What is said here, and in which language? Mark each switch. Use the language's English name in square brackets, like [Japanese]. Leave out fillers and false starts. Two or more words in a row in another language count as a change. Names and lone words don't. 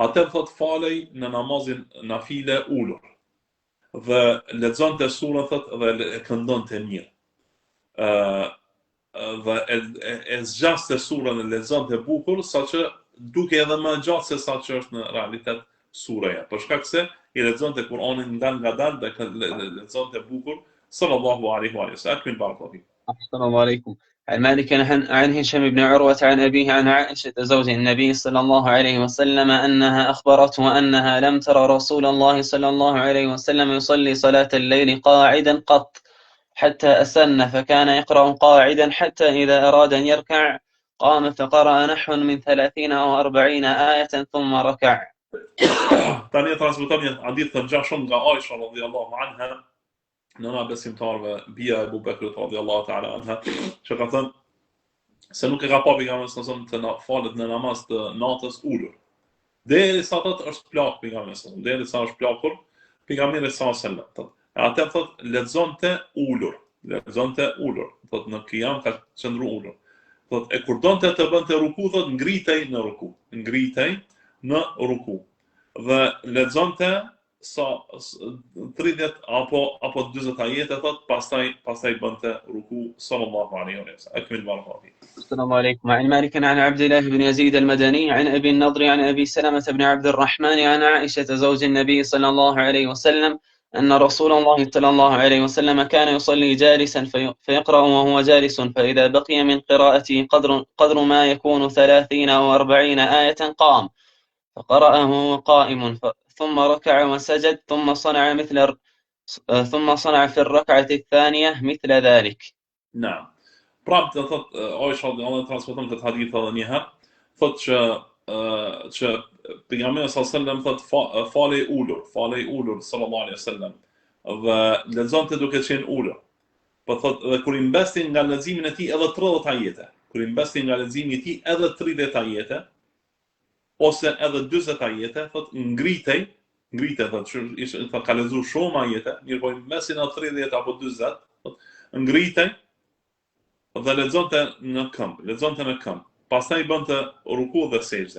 [Albanian] Atë thot falej në namazin nafile ulur dhe lexonte surën thot dhe këndonte mirë. Dhe e zgjaste surën e lexonte bukur, saqë duke edhe më gjatë se sa që është në realitet suraja. Për shkak se I lexonte Kur'anin ngadalë dhe lexonte bukur. [Arabic] صلى الله عليه وسلم. أكمل بارك الله فيك. السلام عليكم. عن مالك عن هشام بن عروة عن أبيه عن عائشة زوج النبي صلى الله عليه وسلم أنها أخبرته أنها لم ترى رسول الله صلى الله عليه وسلم يصلي صلاة الليل قاعدا قط حتى أسن، فكان يقرأ قاعدا حتى إذا أراد أن يركع قام فقرأ نحو من 30 أو 40 آية ثم ركع. [Albanian] Tani transmeton një hadith të ngjashëm nga Aisha [Arabic] رضي الله عنها, [Albanian] nëna besimtarve, bija e Abu Bekrit [Arabic] رضي الله تعالى عنها, [Albanian] që ka thënë se nuk e ka pa pejgamberin [Arabic] صلى الله عليه وسلم [Albanian] të falet në namaz të natës ulur. Derisa thot është plak pejgamberi [Arabic] صلى الله عليه وسلم, [Albanian] derisa është plakur pejgamberi [Arabic] صلى الله عليه وسلم. [Albanian] Atë thot lexonte ulur, thot në qiyam ka qëndru ulur. Thot e kur donte të bënte ruku, thot ngritej në ruku. Ngritej në ruku. Dhe lexonte sa 30 apo 40 ajete, thot pastaj bënte ruku [Arabic] صلى الله عليه وسلم. أكمل بارك الله فيك. السلام عليكم. عن مالك عن عبد الله بن يزيد المدني عن أبي النضر عن أبي سلمة بن عبد الرحمن عن عائشة زوج النبي صلى الله عليه وسلم أن رسول الله صلى الله عليه وسلم كان يصلي جالسا فيقرأ وهو جالس، فإذا بقي من قراءته قدر ما يكون 30 أو 40 آية قام فقرأه وهو قائم، ثم ركع وسجد، ثم صنع في الركعة الثانية مثل ذلك. نعم. [Albanian] Prapë të thot Aisha [Arabic] رضي الله عنها [Albanian] transmeton këtë hadith edhe një herë, thot që pejgamberi [Arabic] صلى الله عليه وسلم [Albanian] thot falej ulur [Arabic] صلى الله عليه وسلم [Albanian] dhe lexonte duke qenë ulur. Po thot dhe kur I mbesti nga leximin e tij edhe 30 ajete, kur I mbesti nga leximi I tij edhe 30 ajete ose edhe 40 ajete, thot ngritej thot që ka lexuar shumë ajete, mirë po I mbesti në 30 apo 40, thot ngritej dhe lexonte në këmbë, pastaj bënte ruku dhe sejdë.